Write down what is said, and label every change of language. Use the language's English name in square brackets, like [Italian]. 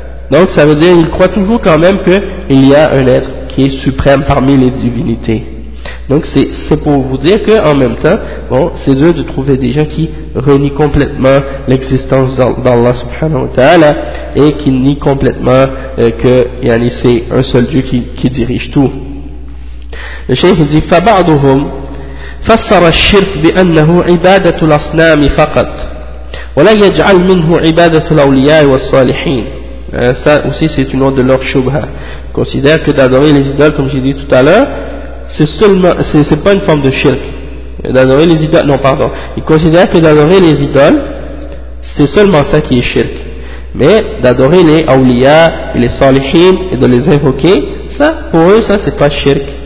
[French] Donc, ça veut dire, ils croient toujours quand même qu'il y a un être qui est suprême parmi les divinités. Donc c'est pour vous dire que en même temps, bon, c'est dur de trouver des gens qui renient complètement l'existence d'Allah subhanahu wa ta'ala et qui nient complètement que yani c'est un seul Dieu qui dirige tout. Le cheikh dit [Arabic] فبعضهم فسر الشرك بأنه عبادة الأصنام فقط ولا يجعل منه عبادة الأولياء والصالحين. [French] Ça aussi c'est une autre de leurs shubha. Considère que d'adorer les idoles, comme j'ai dit tout à l'heure, c'est pas une forme de shirk. D'adorer les idoles, non, pardon. Il considère que d'adorer les idoles, c'est seulement ça qui est shirk. Mais d'adorer les awliya et les salihin et de les invoquer, ça, pour eux, ça, c'est pas shirk.